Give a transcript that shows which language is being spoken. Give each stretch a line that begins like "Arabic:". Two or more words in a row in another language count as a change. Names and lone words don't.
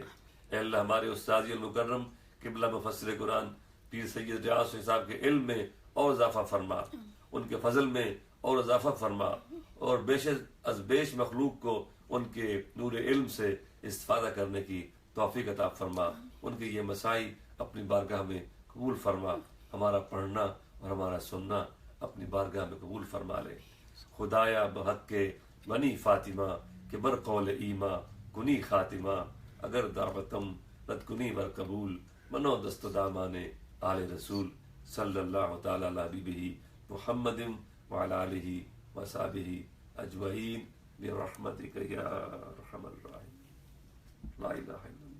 Urdu: اے اللہ ہمارے استاذ المکرم قبلہ مفسر قرآن پیر سید ریاض صاحب کے علم میں اور اضافہ فرما، ان کے فضل میں اور اضافہ فرما، اور بیش مخلوق کو ان کے نور علم سے استفادہ کرنے کی توفیق عطا فرما۔ ان کے یہ مسائی اپنی بارگاہ میں قبول فرما، ہمارا پڑھنا اور ہمارا سننا اپنی بارگاہ میں قبول فرما لے۔
Persian: خدایا بحق کے بنی فاطمہ کہ بر قول ایما کنی خاتمہ، اگر دعوتم رد کنی بر قبول، منو دست دامان آل رسول
Arabic: صلی اللہ تعالی علی حبیبہ محمد وعلی آلہ وصحبہ اجمعین برحمتک یا ارحم الراحمین۔ لا الہ الا